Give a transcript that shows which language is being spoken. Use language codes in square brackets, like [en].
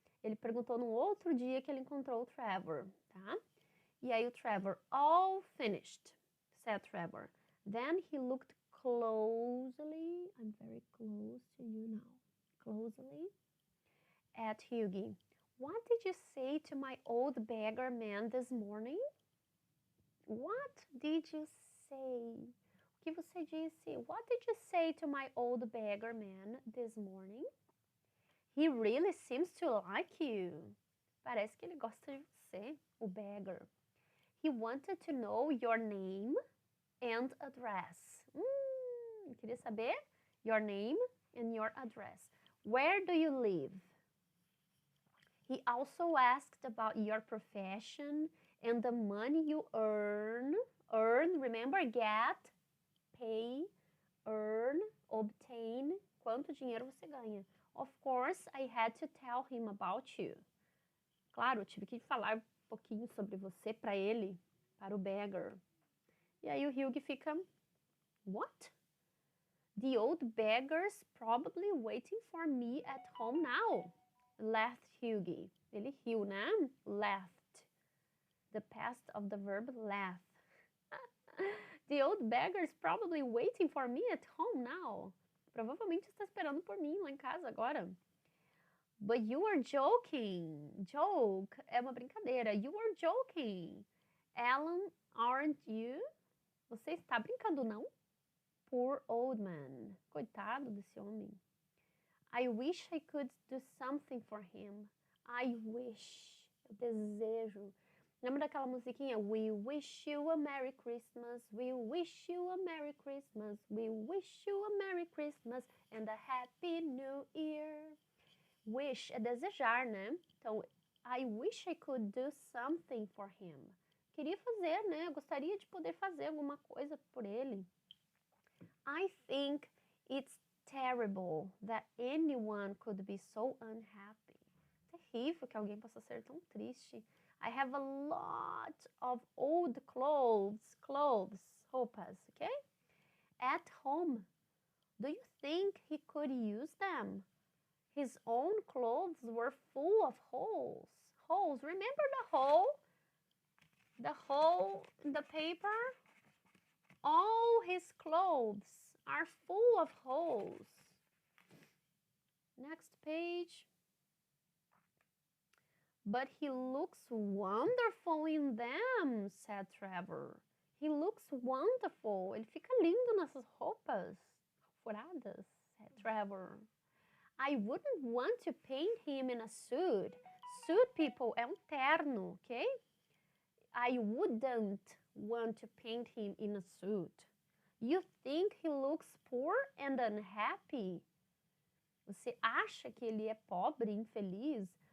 [pt] Ele perguntou no outro dia que ele encontrou o Trevor, tá? E aí o [en] Trevor, all finished, said Trevor. Then he looked closely, I'm very close to you now, closely at Hughie. What did you say to my old beggar man this morning? What did you say? [pt] O que você disse? [en] What did you say to my old beggar man this morning? He really seems to like you. [pt] Parece que ele gosta de você, o beggar. [en] He wanted to know your name and address. [pt] Queria saber [en] your name and your address. Where do you live? He also asked about your profession and the money you earn. Earn, remember, get, pay, earn, obtain. [pt] Quanto dinheiro você ganha? [en] Of course, I had to tell him about you. [pt] Claro, eu tive que falar um pouquinho sobre você para ele, para o beggar. E aí o Hughie fica, [en] what? The old beggar's probably waiting for me at home now, laughed Hughie. [pt] Ele riu, né? [en] Laughed. The past of the verb laugh. The old beggar's probably waiting for me at home now. [pt] Provavelmente está esperando por mim lá em casa agora. [en] But you are joking. Joke [pt] é uma brincadeira. [en] You are joking. Alan, aren't you? [pt] Você está brincando, não? [en] Poor old man. [pt] Coitado desse homem. [en] I wish I could do something for him. I wish. [pt] desejo. Lembra daquela musiquinha? [en] We wish you a Merry Christmas, we wish you a Merry Christmas, we wish you a Merry Christmas and a Happy New Year. [pt] Wish é desejar, né? Então, [en] I wish I could do something for him. [pt] Queria fazer, né? Eu gostaria de poder fazer alguma coisa por ele. [en] I think it's terrible that anyone could be so unhappy. [pt] Terrível que alguém possa ser tão triste. [en] I have a lot of old clothes, roupas, okay? At home. Do you think he could use them? His own clothes were full of holes. Holes. Remember the hole? The hole in the paper? All his clothes are full of holes. Next page. But he looks wonderful in them, said Trevor. He looks wonderful. [pt] Ele fica lindo nessas roupas furadas, [en] said Trevor. I wouldn't want to paint him in a suit. Suit, people, [pt] é terno, [en] okay? I wouldn't want to paint him in a suit. You think he looks poor and unhappy? [pt] Você acha que ele é pobre, infeliz?